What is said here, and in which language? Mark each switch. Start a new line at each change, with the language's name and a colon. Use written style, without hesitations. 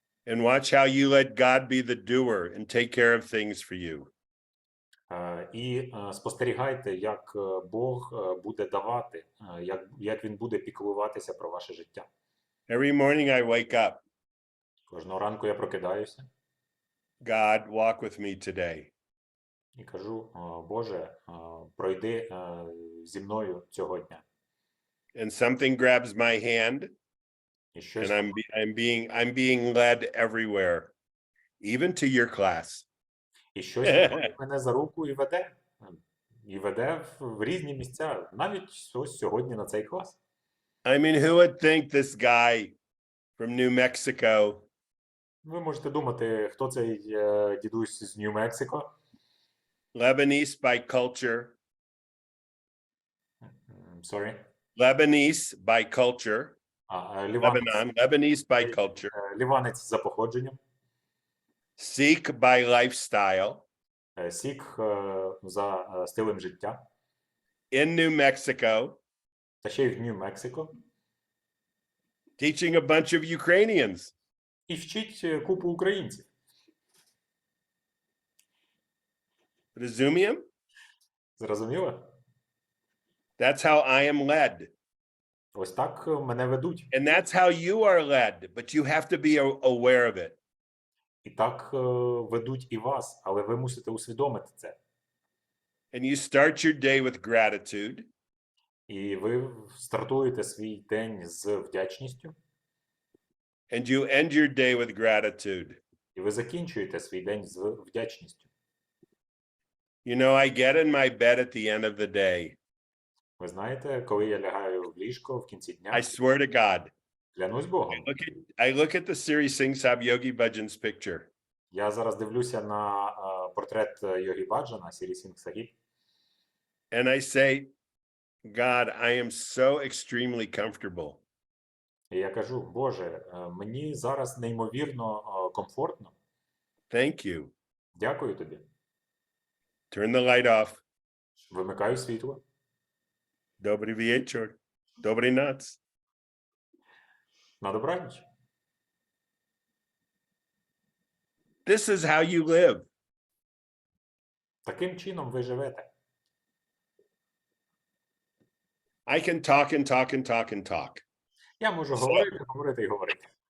English: And watch how you let God be the doer and take care of things for you.
Ukrainian: І спостерігайте, як Бог буде давати, як Він буде піклуватися про ваше життя.
English: Every morning I wake up.
Ukrainian: Кожного ранку я прокидаюся
English: God, walk with me today.
Ukrainian: і кажу: Боже, пройди зі мною цього дня.
English: And something grabs my hand,
Ukrainian: І щось,
English: and I'm being led everywhere, even to your class.
Ukrainian: і щось входить мене за руку і веде. І веде в різні місця, навіть ось сьогодні на цей клас.
English: I mean, who would think this guy from New Mexico
Ukrainian: Ви можете думати, хто цей дідусь з Нью-Мексико,
English: Lebanese by culture, sorry, Lebanese by culture, Lebanese by culture,
Ukrainian: ліванець за походженням,
English: Sikh by lifestyle,
Ukrainian: сік за стилем життя,
English: in New Mexico,
Ukrainian: та ще й в Нью-Мексико,
English: teaching a bunch of Ukrainians.
Ukrainian: і вчить купу українців. Розумієте? Зрозуміло?
English: That's how I am led.
Ukrainian: Ось так мене ведуть.
English: And that's how you are led, but you have to be aware of it.
Ukrainian: І так ведуть і вас, але ви мусите усвідомити це.
English: And you start your day with gratitude.
Ukrainian: І ви стартуєте свій день з вдячністю.
English: And you end your day with gratitude.
Ukrainian: І ви закінчуєте свій день з вдячністю.
English: You know, I get in my bed at the end of the day.
Ukrainian: Ви знаєте, коли я лягаю в ліжко в кінці дня,
English: I swear to God.
Ukrainian: клянусь Богом.
English: I look at the Siri Singh Sahib Yogi Bhajan's picture.
Ukrainian: Я зараз дивлюся на портрет Йогі Баджана, Сірі Сінг Сахіб,
English: And I say, God, I am so extremely comfortable.
Ukrainian: і я кажу: Боже, мені зараз неймовірно комфортно.
English: Thank you.
Ukrainian: Дякую тобі.
English: Turn the light off.
Ukrainian: Вимикаю світло. Добрий вечір. Добрий ноц. На добраніч.
English: This is how you live.
Ukrainian: Таким чином ви живете.
English: I can talk and talk and talk and talk.
Ukrainian: Я можу говорити, говорити і говорити.